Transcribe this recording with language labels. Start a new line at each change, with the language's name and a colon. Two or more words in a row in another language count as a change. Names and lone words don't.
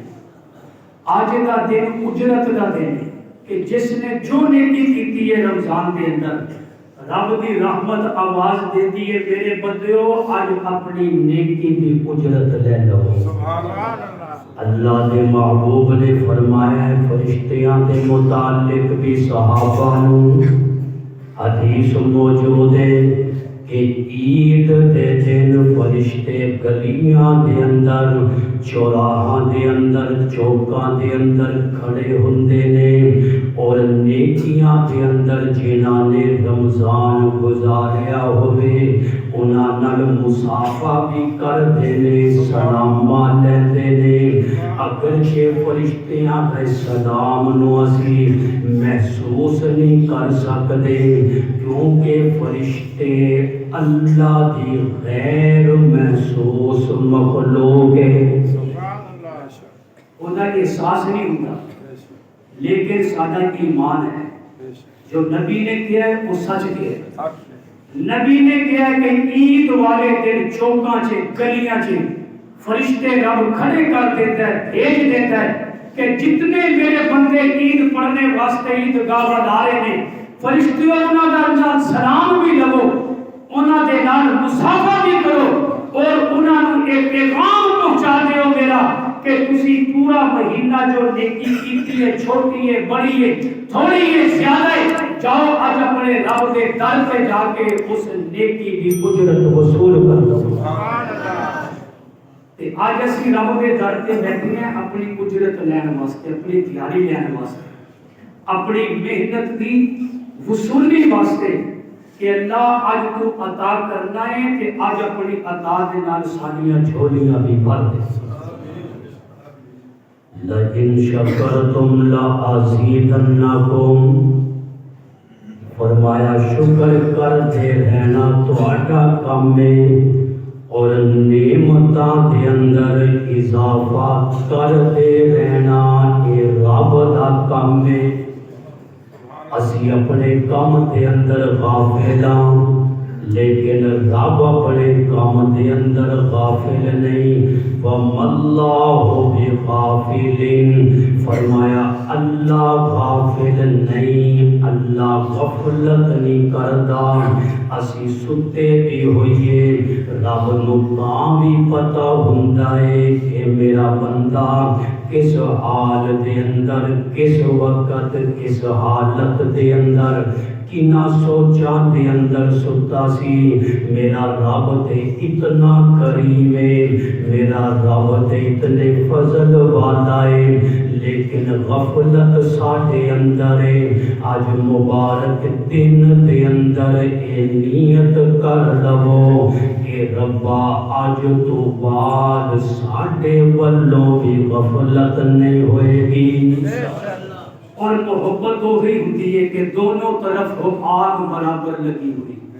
Punjabi: آج دا دن اجرت دا دن ہے کہ جس نے جو نیکی کیتی ہے رمضان دے اندر، رب دی رحمت آواز دیتی ہے میرے بندیو آج اپنی نیکی دی اجرت لے لو۔ اللہ دے محبوب نے فرمایا ہے فرشتیاں دے متعلق بھی صحابہ نو حدیث موجود ہے کہ عید دے دن فرشتے گلیاں دے اندر، چوراہاں دے اندر، چوکاں دے اندر کھڑے ہوندے نے اور نیکیاں دے اندر جنہاں نے رمضان گزاریا ہوئے انہاں نال مصافحہ بھی کردے نے، سلام لیندے نے۔ اگرچہ فرشتیاں دے سلام نو اسی محسوس نہیں کر سکدے کیونکہ فرشتے اللہ دی غیر محسوس مخلوق ہے، انہاں احساس نہیں ہوتا، لیکن سادہ ایمان ہے جو نبی نے کیا ہے وہ سچ کیا ہے۔ نبی نے کیا ہے کہ عید والے دن چوکاں چے گلیاں چے فرشتے رب کھڑے کر دیتا ہے، بھیج دیتا ہے کہ جتنے میرے بندے عید پڑھنے واسطے عیدگاہ والے نے، فرشتیوں انہاں دا سلام بھی لو، انہاں دے نال مصافحہ بھی کرو اور انہاں نوں ایک پیغام پہنچا دیو میرا کہ تسی پورا مہینہ جو نیکی کیتی ہے، چھوٹی ہے، بڑی ہے، تھوڑی ہے، زیادہ ہے، جاؤ آج اپنے رب دے در پہ جا کے اس نیکی دی اجرت وصول کر لو۔ آج اسی رب دے در تے بیٹھے ہیں اپنی اجرت لین واسطے، اپنی دیہاڑی لین واسطے، اپنی محنت دی وصولی واسطے کہ اللہ آج تو عطا کرنا ہے کہ آج اپنی عطا دے نال ساڈیاں جھولیاں بھی بھر دے۔
Arabic: لَئِن شَكَرْتُمْ لَأَزِيدَنَّكُمْ،
Punjabi: فرمایا شکر کرتے رہنا تہاڈا کام ہے اور نعمتاں دے اندر اضافہ کرتے رہنا یہ رب دا کام ہے۔ اسی اپنے کام دے اندر غافل ہاں لیکن رب اپنے کام دے اندر غافل نہیں۔
Arabic: وَمَا اللَّهُ بِغَافِلٍ،
Punjabi: فرمایا اللہ غافل نہیں، اللہ غفلت نہیں کردا۔ اسی ستے بھی ہوئیے رب نو تاں بھی پتہ ہوندا ہے کہ میرا بندہ کس حال دے اندر، کس وقت، کس حالت دے اندر کنا سوچاں دے اندر ستا سی میرا رب تے اتنا کریم ہے میرا رب تے اتنے فضل والا ہے لیکن غفلت ساڈے اندر ہے آج مبارک دن دے اندر اے نیت کر لو کہ ربا آج تو بعد ساڈے والوں بھی غفلت نہیں ہوئے گی اور محبت وہی ہوتی ہے کہ دونوں طرف ہو آگ برابر لگی ہوئی